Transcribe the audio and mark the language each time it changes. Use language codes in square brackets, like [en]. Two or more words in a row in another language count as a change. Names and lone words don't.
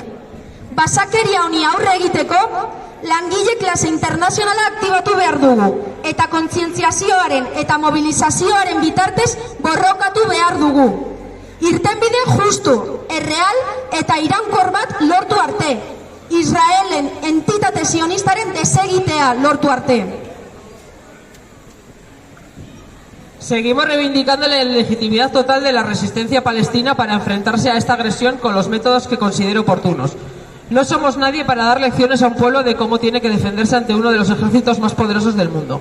[eu] Basakeria honi aurre egiteko, langile klase internazionala aktibatu behar dugu eta kontzientziazioaren eta mobilizazioaren bitartez borrokatu behar dugu. Irtenbide justu, erreal eta irankor bat lortu arte. Israelen entitate sionistaren desegitea lortu arte. [es] Seguimos reivindicando la legitimidad total de la resistencia palestina para enfrentarse a esta agresión con los métodos que considere oportunos. No somos nadie para dar lecciones a un pueblo de cómo tiene que defenderse ante uno de los ejércitos más poderosos del mundo.